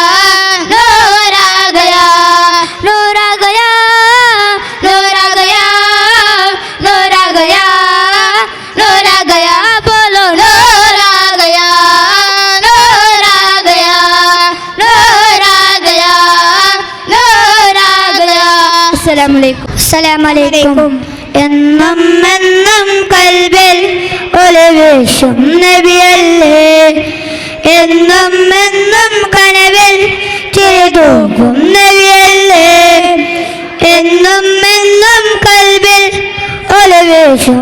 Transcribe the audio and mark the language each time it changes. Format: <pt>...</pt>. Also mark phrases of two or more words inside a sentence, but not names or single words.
<ur>نور آ گیا نور آ گیا نور آ گیا نور آ گیا نور آ گیا بولو نور آ گیا نور آ گیا نور آ گیا نور آ گیا</ur> <ar>السلام عليكم</ar> <ml>എന്നും എന്നും കൽബിൽ ഒളിവേശും നബിയല്ലേ എന്നും എന്നും കനവിൽ ചിരിതൂക്കും നബിയല്ലേ എന്നും എന്നും കൽബിൽ ഒലവേശും</ml>